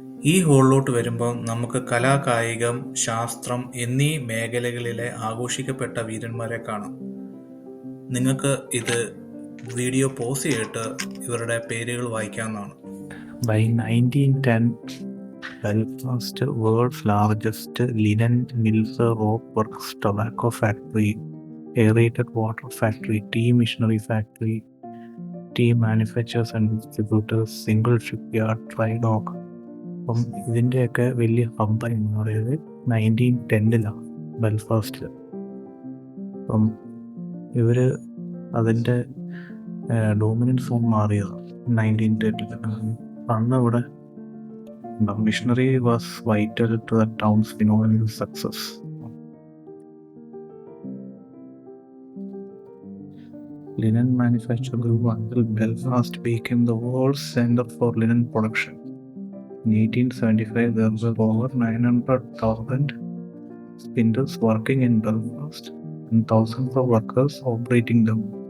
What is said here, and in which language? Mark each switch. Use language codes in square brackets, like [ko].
[ml] ഈ ഹോളിലോട്ട് വരുമ്പോൾ നമുക്ക് കലാ, കായികം, ശാസ്ത്രം എന്നീ മേഖലകളിലെ ആഘോഷിക്കപ്പെട്ട വീരന്മാരെ കാണാം. നിങ്ങൾക്ക് ഇത് വീഡിയോ പോസ് ചെയ്തിട്ട് ഇവരുടെ പേരുകൾ വായിക്കാവുന്നതാണ്. [en] By 1910, Belfast, world's largest linen mills, rope works, tobacco factory, aerated water factory, tea machinery factory, tea manufacturers and distributors, single shipyard, dry dock. [ml] അപ്പം ഇതിൻ്റെയൊക്കെ വലിയ ഹബ്ബ് എന്ന് പറയുന്നത് 1910 ബെൽഫാസ്റ്റിൽ. അപ്പം ഇവർ അതിൻ്റെ ഡോമിനൻസ് സോൺ മാറിയത് 1910. അന്ന് ഇവിടെ [en] Missionary was vital to the town's phenomenal success. Linen manufacture grew until Belfast became the world's center for linen production. In 1875, there were over 900,000 spindles working in Belfast and thousands of workers operating them.